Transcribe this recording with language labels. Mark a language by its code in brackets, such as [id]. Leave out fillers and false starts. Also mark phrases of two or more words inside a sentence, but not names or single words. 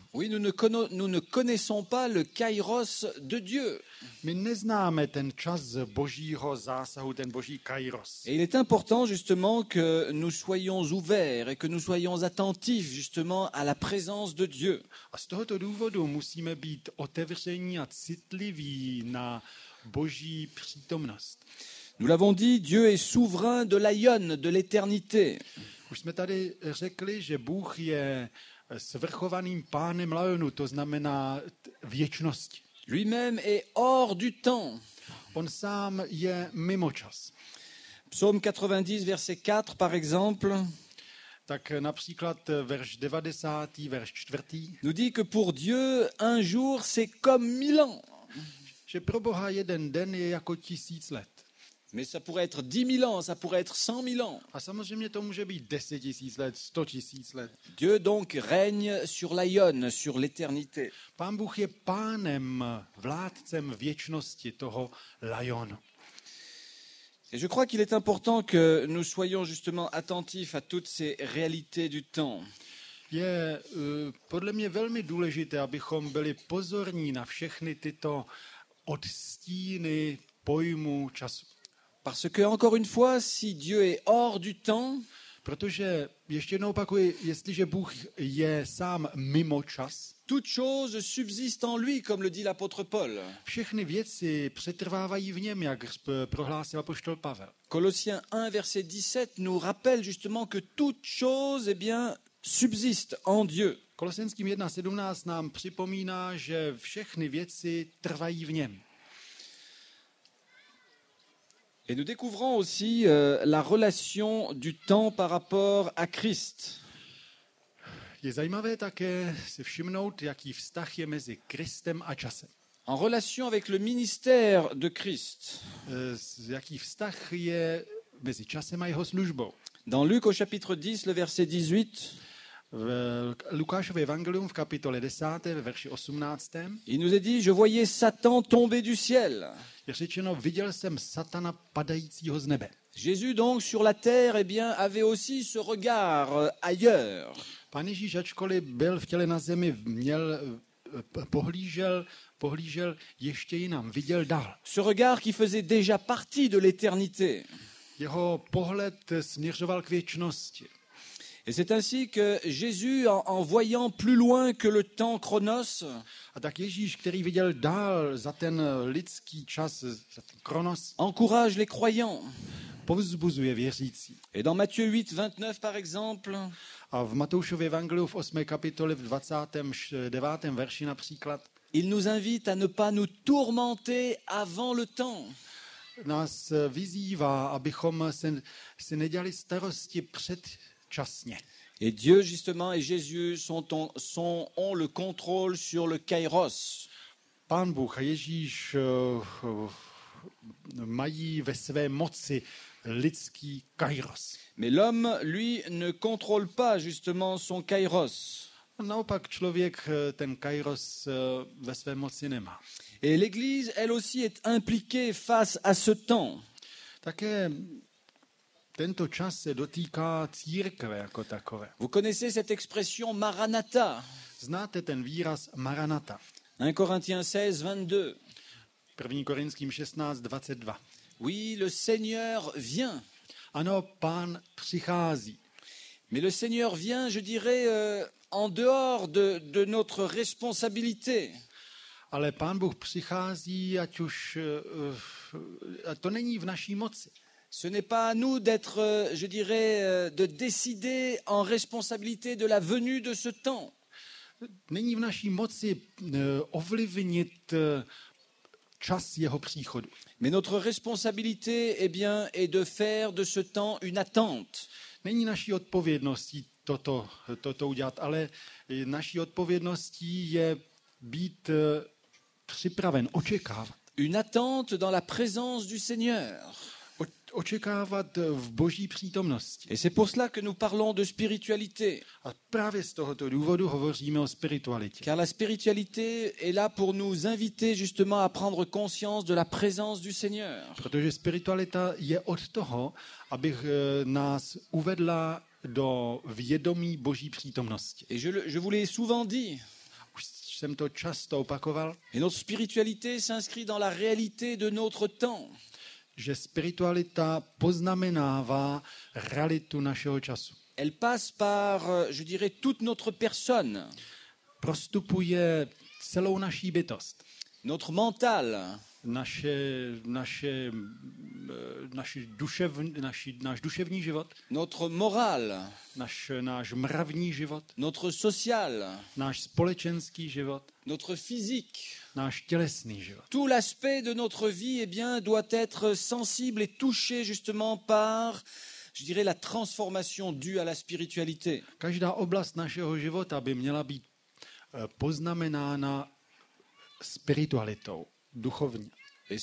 [fr] Oui, nous ne connaissons pas le kairos de Dieu. [cs] My neznáme ten čas božího zásahu, ten boží kairos. [fr] Et il est important justement que nous soyons ouverts et que nous soyons attentifs justement à la présence de Dieu. [cs] A z tohoto důvodu musíme být otevření a citliví na boží přítomnost. [fr] Nous l'avons dit, Dieu est souverain de l'aïon, de l'éternité. [cs] Už jsme tady řekli, že Bůh je svrchovaným pánem lajonu, to znamená věčnosti. [fr] Lui-même est hors du temps. [cs] On sám je mimo čas. [fr] Psaume 90, verset 4, par exemple, [cs] Tak například verš 90, verš 4, [fr] nous dit que pour Dieu, un jour, c'est comme 1000 ans. [cs] že pro Boha jeden den je jako 1000 let. [fr] Mais ça pourrait être 10 000 ans, ça pourrait être 100 000 ans. [cs] A samozřejmě to může být 10 000 let, 100 000 let. [fr] Dieu donc règne sur l'aïon, sur l'éternité. [cs] Pán Bůh je pánem, vládcem věčnosti toho lajonu. [fr] Et je crois qu'il est important que nous soyons justement attentifs à toutes ces réalités du temps. [cs] Je podle mě velmi důležité, abychom byli pozorní na všechny tyto odstíny pojmu času. [fr] Parce que, encore une fois, si Dieu est hors du temps, [cs] Protože, ještě jednou opakuji, jestliže Bůh je sám mimo čas, [fr] toute chose subsiste en lui, comme le dit l'apôtre Paul. [cs] všechny věci přetrvávají v něm, jak prohlásil apoštol Pavel. [fr] Colossiens 1, verset 17 nous rappelle justement que toute chose, eh bien, subsiste en Dieu. [cs] Kolosenským 1.17 nám připomíná, že všechny věci trvají v něm. [fr] Et nous découvrons aussi la relation du temps par rapport à Christ. [cs] Je zajímavé také si všimnout, jaký vztah je mezi Kristem a časem. [fr] En relation avec le ministère de Christ. [cs] Jaký vztah je mezi časem a jeho službou. [fr] Dans Luc au chapitre 10, le verset 18, [cs] V Lukášově evangelium v kapitole 10, ve verši 18. [fr] il nous est dit, je voyais Satan tomber du ciel. [cs] Je řečeno, viděl jsem satana padajícího z nebe. [fr] Jésus donc sur la terre, eh bien, avait aussi ce regard ailleurs. [cs] Pán Ježíš, ačkoliv byl v těle na zemi, pohlížel ještě jinam, viděl dál. [fr] Ce regard qui faisait déjà partie de l'éternité. [cs] Jeho pohled směřoval k věčnosti. [fr] Et c'est ainsi que Jésus, en voyant plus loin que le temps chronos, [cs] A tak Ježíš, který viděl dál za ten lidský čas, za ten kronos, [fr] encourage les croyants. [cs] povzbuzuje věřící. [fr] Et dans Matthieu 8, 29 par exemple, [cs] A v Matoušově evangeliu v 8. kapitole v 29. verši například [fr] il nous invite à ne pas nous tourmenter avant le temps. [cs] nás vyzývá, abychom si nedělali starosti předčasně. [fr] Et Dieu, justement, et Jésus ont le contrôle sur le kairos. [cs] Pán Bůh a Ježíš mají ve své moci lidský kairos. [fr] Mais l'homme, lui, ne contrôle pas justement son kairos. [cs] Naopak člověk ten kairos ve své moci nemá. [fr] Et l'Église, elle aussi, est impliquée face à ce temps. [cs] Také tento čas se dotýká církve jako takové. [fr] Vous connaissez cette expression Maranatha, [cs] Znáte ten výraz Maranata. [fr] 1 Corinthiens 16, 22. [cs] 1. Korinským 16, 22. [fr] Oui, le Seigneur vient. [cs] Ano, Pán přichází. [fr] Mais le Seigneur vient, je dirais, en dehors de notre responsabilité. [cs] Ale Pán Bůh přichází, ať už a to není v naší moci. [fr] Ce n'est pas à nous d'être, je dirais, de décider en responsabilité de la venue de ce temps. [cs] Není v naší moci ovlivnit čas jeho příchodu. [fr] Mais notre responsabilité, eh bien, est de faire de ce temps une attente. [cs] Není naší odpovědností toto udělat, ale naší odpovědností je být připraven, očekávat. [fr] Une attente dans la présence du Seigneur. [cs] Očekávat v boží přítomnosti. [fr] Et c'est pour cela que nous parlons de spiritualité. [cs] A právě z tohoto důvodu hovoříme o spiritualitě. [fr] Car la spiritualité est là pour nous inviter justement à prendre conscience de la présence du Seigneur. [cs] Protože spiritualita je od toho, aby nás uvedla do vědomí boží přítomnosti. [fr] Et je vous l'ai souvent dit. [cs] Už jsem to často opakoval, [fr] Et notre spiritualité s'inscrit dans la réalité de notre temps. [cs] že spiritualita poznamenává realitu našeho času. [fr] Elle passe par, je dirais, toute notre personne, [cs] Prostupuje celou naší bytost. [fr] notre mental, [cs] náš duševní život, [fr] notre moral, [cs] náš mravní život, [fr] notre social, [cs] náš společenský život, [fr] notre physique. [cs] náš tělesný život. [fr] Tout l'aspect de notre vie, eh bien, doit être sensible et touché justement par, je dirais, la transformation due à la spiritualité. [cs] Každá oblast našeho života by měla být poznamenána spiritualitou, [fr] Et